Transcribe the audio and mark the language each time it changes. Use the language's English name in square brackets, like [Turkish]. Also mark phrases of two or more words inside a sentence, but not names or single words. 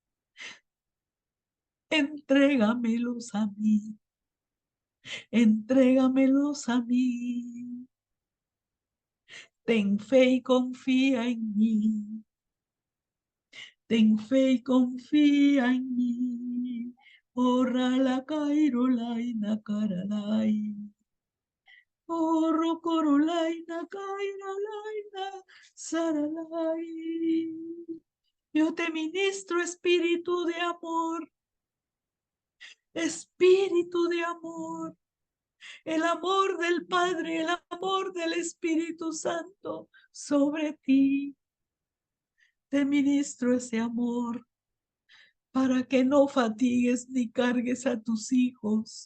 [Spanish] Entrégamelos a mí, entrégamelos a mí. Ten fe y confía en mí. Ten fe y confía en mí. Orra la cairolaina caralai. Orro corolaina cairolaina saralai. Yo te ministro espíritu de amor. Espíritu de amor. El amor del Padre, el amor del Espíritu Santo sobre ti. Te ministro ese amor para que no fatigues ni cargues a tus hijos.